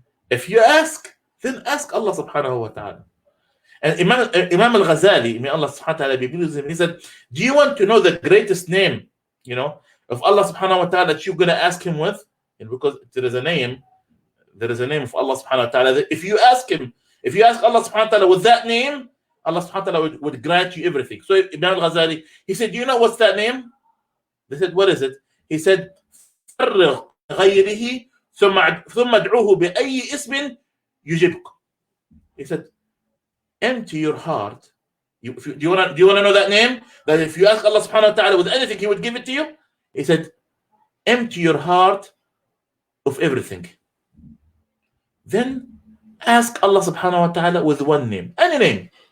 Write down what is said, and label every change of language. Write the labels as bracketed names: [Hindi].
[English] If you ask, then ask Allah subhanahu wa ta'ala. And Imam al-Ghazali, may Allah subhanahu wa ta'ala be pleased with him, he said, do you want to know the greatest name, of Allah subhanahu wa ta'ala that you're going to ask him with? And because there is a name of Allah subhanahu wa ta'ala that if you ask Allah subhanahu wa ta'ala with that name, Allah subhanahu wa ta'ala would grant you everything. So Imam al-Ghazali, he said, do you know what's that name? They said, what is it? He said, [Arabic] فَرِّغْ غَيْرِهِ ثُمَّ ادْعُوهُ بِأَيِّ اسْمٍ يُجِبْكَ. [English] He said, empty your heart. Do you want to know that name? That if you ask Allah subhanahu wa ta'ala with anything, he would give it to you? He said, empty your heart of everything. Then ask Allah subhanahu wa ta'ala with one name. Any name.